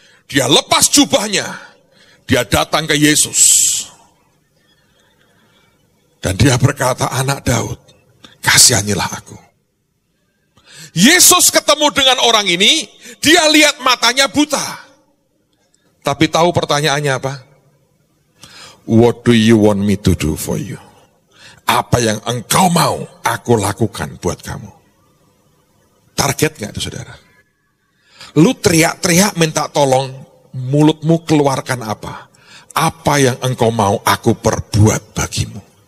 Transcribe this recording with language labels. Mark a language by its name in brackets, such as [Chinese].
[Indonesian] Dia lepas jubahnya, dia datang ke Yesus. Dan dia berkata, anak Daud, kasihanilah aku. Yesus ketemu dengan orang ini, dia lihat matanya buta. Tapi tahu pertanyaannya apa? [English] What do you want me to do for you? [Indonesian] Apa yang engkau mau aku lakukan buat kamu? Target gak itu saudara? Lu teriak-teriak minta tolong, mulutmu keluarkan apa? Apa yang engkau mau aku perbuat bagimu?